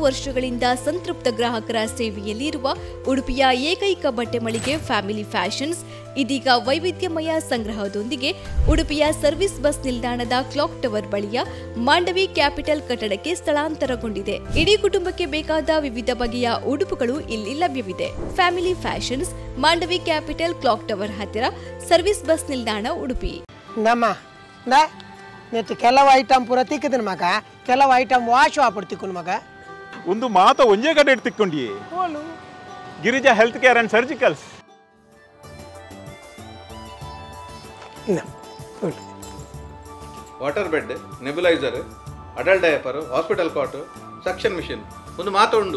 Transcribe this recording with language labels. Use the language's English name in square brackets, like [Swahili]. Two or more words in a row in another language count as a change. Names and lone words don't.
[Kannada] ವರ್ಷಗಳಿಂದ ಸಂತೃಪ್ತ ಗ್ರಾಹಕರ ಸೇವೆಯಲ್ಲಿರುವ ಉಡುಪಿಯ ಏಕೈಕ ಬಟ್ಟೆ ಮಳಿಗೆ ಫ್ಯಾಮಿಲಿ ಫ್ಯಾಷನ್ಸ್ ಇದೀಗ ವೈವಿಧ್ಯಮಯ ಸಂಗ್ರಹದೊಂದಿಗೆ ಉಡುಪಿಯ ಸರ್ವಿಸ್ ಬಸ್ ನಿಲ್ದಾಣದ ಕ್ಲಾಕ್ ಟವರ್ ಬಳಿಯ ಮಾಂಡವಿ ಕ್ಯಾಪಿಟಲ್ ಕಟ್ಟಡಕ್ಕೆ ಸ್ಥಳಾಂತರಗೊಂಡಿದೆ. ಇಡೀ ಕುಟುಂಬಕ್ಕೆ ಬೇಕಾದ ವಿವಿಧ ಬಗೆಯ ಉಡುಪುಗಳು ಇಲ್ಲಿ ಲಭ್ಯವಿದೆ. ಫ್ಯಾಮಿಲಿ ಫ್ಯಾಷನ್ಸ್, ಮಾಂಡವಿ ಕ್ಯಾಪಿಟಲ್, ಕ್ಲಾಕ್ ಟವರ್ ಹತ್ತಿರ, ಸರ್ವಿಸ್ ಬಸ್ ನಿಲ್ದಾಣ, ಉಡುಪಿ. [Tulu] ನೆತ್ತು ಕೆಲವು ಐಟಮ್ ಪೂರ ತಿಕ್ಕದನ್ ಮಗ, ಕೆಲವು ಐಟಮ್ ವಾಶ್ ವಾಪಡ್ ತಿಕ್ಕುನ್ ಮಗ. ಒಂದು ಮಾತ ಒಂಜೇ ಕಡೆ ತಿಕ್ಕೊಂಡಿ ಗಿರಿಜಾ ಹೆಲ್ತ್ ಕೇರ್ ಅಂಡ್ ಸರ್ಜಿಕಲ್ಸ್. [English] water bed, nebulizer, adult diaper, hospital cot, suction machine [Tulu] ಒಂದು ಮಾತ ಉಂಡು.